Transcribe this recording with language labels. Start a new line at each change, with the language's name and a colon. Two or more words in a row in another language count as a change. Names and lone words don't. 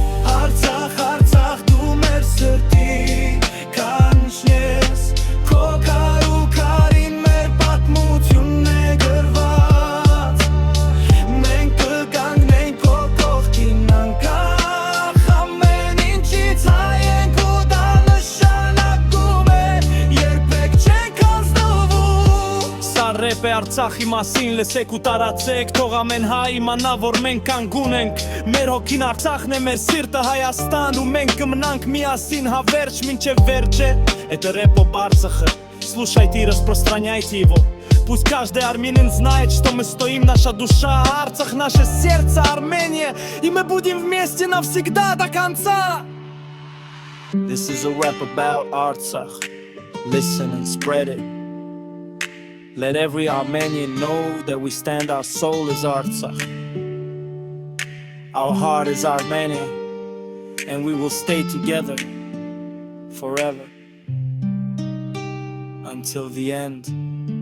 Armenian: Արցախ, Արցախ, դու մեր սրտի կանչնես Քո քարին մեր պատմությունն է գրված Մենք կգանգնենք քո կողքին անկախ Ամեն ինչից հայ ենք ու դա նշանակում է Երբեք չենք անձնվում Սա ռեպ է Արցախի մասին, լսեք ու տարածեք Թող ամեն հայ իմանա, որ մենք կանգուն ենք Մեր հոգին Արցախն է, մեր սիրտը Հայաստան Ու մենք կմնանք միասին հավերջ մինչև վերջը
Russian: Это рэп об Арцахе, слушайте и распространяйте его Пусть каждый армянин знает, что мы стоим, наша душа Арцах, наше сердце, Армения И мы будем вместе навсегда до конца
English: This is a rap about Artsakh Listen and spread it Let every Armenian know that we stand, our soul is Artsakh Our heart is Armenia And we will stay together forever Until the end